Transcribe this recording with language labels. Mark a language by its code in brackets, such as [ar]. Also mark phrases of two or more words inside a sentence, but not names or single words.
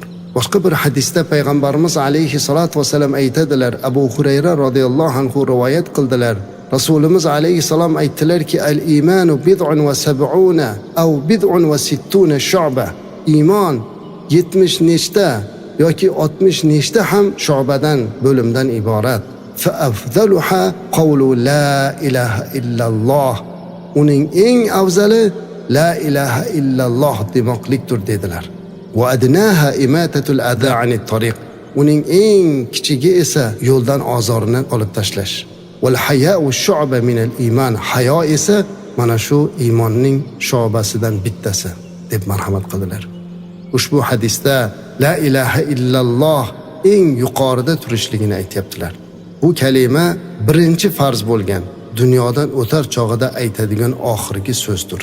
[uz] Boshqa bir hadisda payg'ambarimiz [ar] عليه الصلاة والسلام [uz] aytadilar, Abu Hurayra [ar] رضي الله عنه [uz] rivoyat qildilar. Rasulimiz alayhissalom aytdilarki, [ar] الإيمان بضع وسبعون أو بضع وستون شعبة. [uz] Iymon 70 nechta yoki 60 nechta ham shu'badan, bo'limdan iborat. [ar] فأفضلها قول لا إله إلا الله. [uz] Uning eng afzali [ar] لا إله إلا الله [uz] demoqlikdir dedilar. [ar] وأدناها إماطة الأذى عن الطريق. [uz] Uning eng kichigi esa yo'ldan ozorni olib tashlash. [ar] والحياء شعبة من الإيمان. [uz] Hayo esa mana shu iymonning shu'basidan bittasi deb marhamat qildilar. Ushbu hadisda [ar] لا إله إلا الله [uz] eng yuqorida turishligini aytibdilar. Bu kalima birinchi farz bo'lgan, dunyodan o'tar chog'ida aytadigan oxirgi so'zdir.